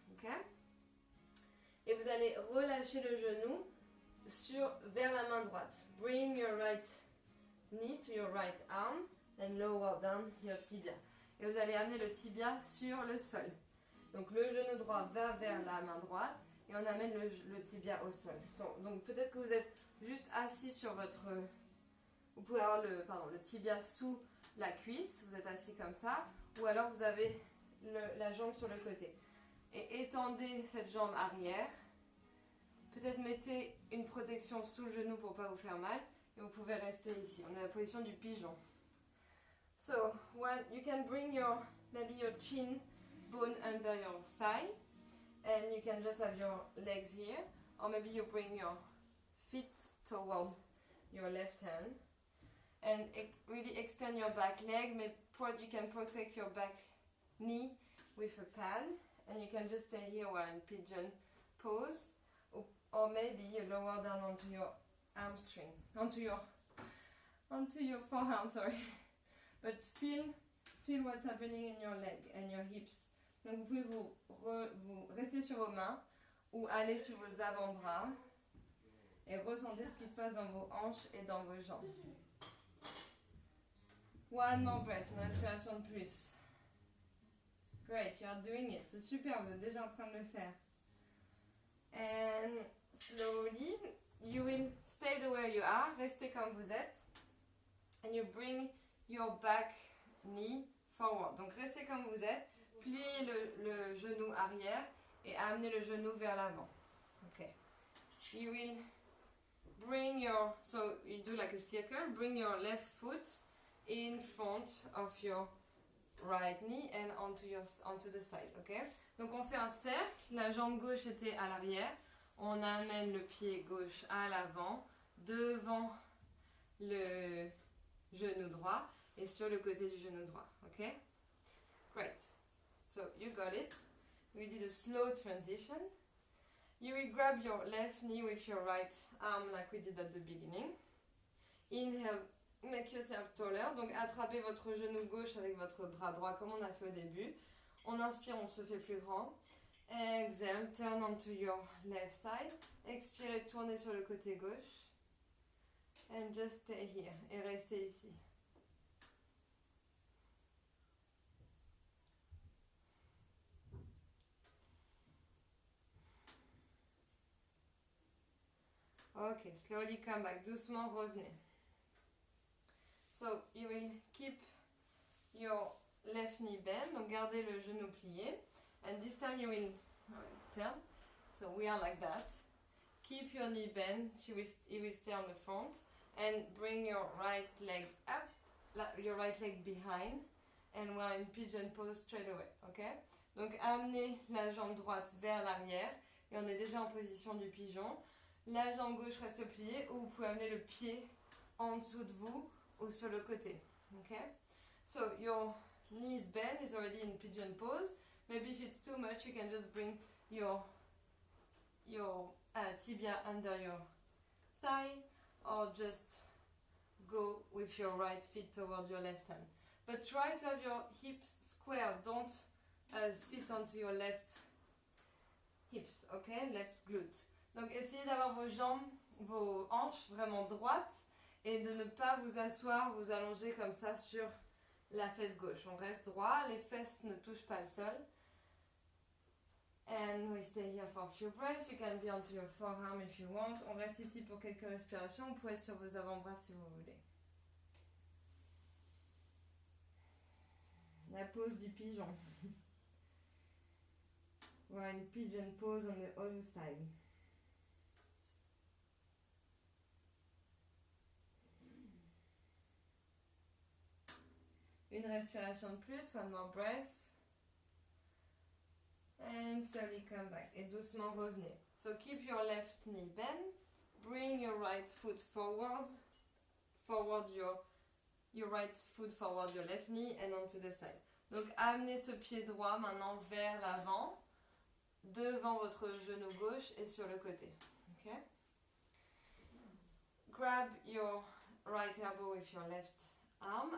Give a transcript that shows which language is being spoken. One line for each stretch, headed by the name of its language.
English: Okay?
French: Et vous allez relâcher le genou vers la main droite.
English: Bring your right knee to your right arm and lower down your tibia.
French: Et vous allez amener le tibia sur le sol. Donc le genou droit va vers la main droite et on amène le tibia au sol. Donc peut-être que vous êtes juste assis sur votre... Vous pouvez avoir le tibia sous la cuisse, vous êtes assis comme ça, ou alors vous avez la jambe sur le côté. Et étendez cette jambe arrière. Peut-être mettez une protection sous le genou pour ne pas vous faire mal. Et vous pouvez rester ici. On est à la position du pigeon.
English: So, you can bring maybe your chin bone under your thigh. And you can just have your legs here. Or maybe you bring your feet toward your left hand. And really extend your back leg. You can protect your back knee with a pad. And you can just stay here while in pigeon pose. Or maybe you lower down onto your hamstring. Onto onto your forearm, sorry. But feel what's happening in your leg and your hips.
French: Donc vous pouvez vous rester sur vos mains ou aller sur vos avant-bras et ressentez ce qui se passe dans vos hanches et dans vos jambes.
English: One more breath,
French: une respiration de plus.
English: Great, you are doing it.
French: C'est super, vous êtes déjà en train de le faire.
English: And slowly, you will stay the way you are.
French: Restez comme vous êtes.
English: And you bring your back knee forward.
French: Donc restez comme vous êtes. Pliez le genou arrière et amenez le genou vers l'avant.
English: Okay. You will bring your, so you do like a circle, bring your left foot in front of your right knee and onto the side, okay?
French: Donc on fait un cercle, la jambe gauche était à l'arrière, on amène le pied gauche à l'avant, devant le genou droit et sur le côté du genou droit, okay?
English: Great. So you got it. We did a slow transition. You will grab your left knee with your right arm like we did at the beginning. Inhale, make yourself taller.
French: Donc attrapez votre genou gauche avec votre bras droit comme on a fait au début. On inspire, on se fait plus grand.
English: Exhale, turn onto your left side.
French: Expirez, tournez sur le côté gauche.
English: And just stay here.
French: Et restez ici.
English: Ok, slowly come back.
French: Doucement revenez.
English: So you will keep your left knee bent.
French: Donc gardez le genou plié.
English: And this time you will turn. So we are like that. Keep your knee bent. It will stay on the front. And bring your right leg up. Your right leg behind. And we're in pigeon pose straight away. Okay?
French: Donc amenez la jambe droite vers l'arrière. Et on est déjà en position du pigeon. La jambe gauche reste pliée ou vous pouvez amener le pied en dessous de vous ou sur le côté.
English: Okay? So your knees bend is already in pigeon pose. Maybe if it's too much, you can just bring your tibia under your thigh or just go with your right foot toward your left hand. But try to have your hips square. Don't sit onto your left hips, okay? Left glute.
French: Donc essayez d'avoir vos jambes, vos hanches vraiment droites et de ne pas vous asseoir, vous allonger comme ça sur la fesse gauche. On reste droit, les fesses ne touchent pas le sol. And we stay here for a few breaths. You can be onto your forearm if you want. On reste ici pour quelques respirations. Vous pouvez être sur vos avant-bras si vous voulez. La pose du pigeon. Voilà, une
English: pigeon pose on the other side.
French: Une respiration de plus,
English: one more breath. And slowly come back.
French: Et doucement revenez.
English: So keep your left knee bent. Bring your right foot forward. Forward your right foot forward your left knee and onto the side.
French: Donc amenez ce pied droit maintenant vers l'avant, devant votre genou gauche et sur le côté.
English: Okay? Grab your right elbow with your left arm.